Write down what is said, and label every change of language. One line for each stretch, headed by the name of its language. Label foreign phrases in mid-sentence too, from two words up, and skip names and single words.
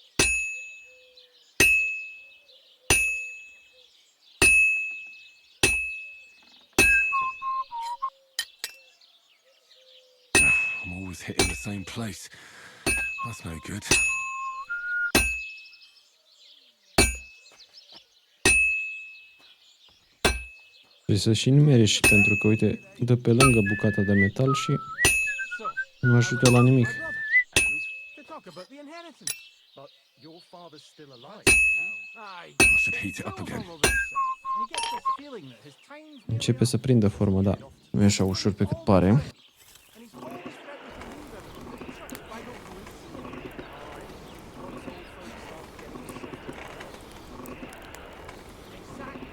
English: I'm always hitting the same place. That's no good.
Romanian: Trebuie să și numerești, pentru că, uite, dă pe lângă bucata de metal și nu ajută la nimic.
English: And to talk about the inheritance. But your father's still alive. Aye. I should heat it up again. And he gets this feeling that his time's nearly
Romanian: Începe
English: up.
Romanian: să prindă formă, da. Nu e așa ușor pe cât pare.
English: And he's always threatening to leave everything to the church if I don't go and see him. All right. Once old folks start getting softer. Exactly.